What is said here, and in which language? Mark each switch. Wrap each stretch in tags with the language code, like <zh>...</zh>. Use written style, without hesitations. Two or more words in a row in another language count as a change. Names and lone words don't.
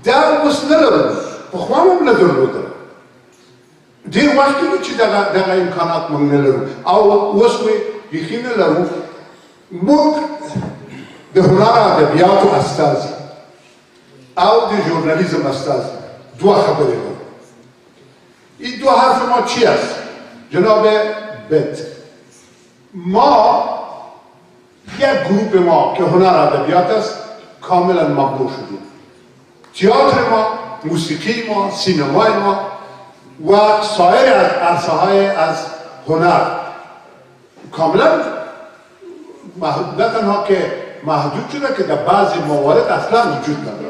<ps>دا اوس نه لرو، پخوا هم نه درلوده. ډېر وخت کېږي چې دغه امکانات موږ نه لرو او اوس مې بیخي نه لرو. موږ د هنر ادبیاتو استازي او د ژورنالیزم استازي دوه خبرې لرو.</ps> <fa>این دو حرف ما چی است؟ جناب بت، ما یک گروپ ما که هنر ادبیات است کاملا ممنوع شدیم. تئاتر ما، موسیقی ما، سینمای ما و سایر عرصه های از هنر کاملا نه تنها که محدود شده که در بعضی موارد اصلا وجود نداره.</fa>